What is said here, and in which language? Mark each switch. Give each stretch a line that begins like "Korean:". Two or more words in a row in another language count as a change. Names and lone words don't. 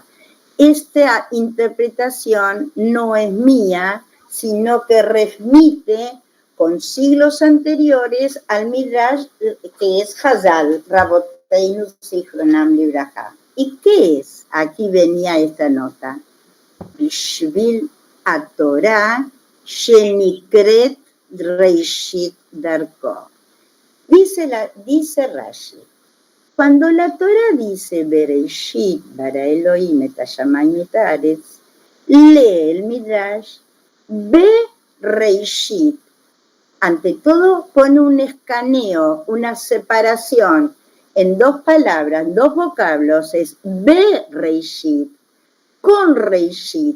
Spanish: Esta interpretación no es mía, sino que remite con siglos anteriores al Midrash, que es Hazal,
Hebrew: רבותינו זכרונם לברכה.
Spanish: ¿Y qué es? Aquí venía esta nota.
Hebrew: בשביל התורה שנקראת ראשית דרכו.
Spanish: Dice Rashi, cuando la Torah dice
Hebrew: בראשית ברא אלוהים את השמיים את הארץ,
Spanish: lee el Midrash Bereishit. Ante todo pone un escaneo, una separación en dos palabras, dos vocablos, es Bereishit, con Reishit.